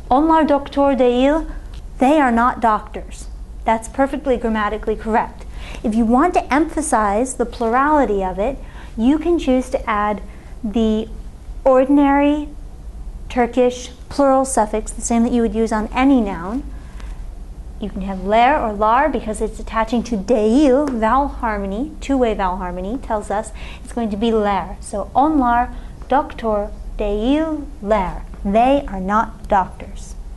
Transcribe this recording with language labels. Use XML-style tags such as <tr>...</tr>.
<tr>Onlar doktor değil,</tr> <en>they are not doctors. That's perfectly grammatically correct. If you want to emphasize the plurality of it, you can choose to add the ordinary Turkish plural suffix, the same that you would use on any noun. You can have ler or lar because it's attaching to değil, vowel harmony, two-way vowel harmony, tells us it's going to be ler. So</en> <tr>onlar doktor değiller.</tr> <en>They are not doctors.</en>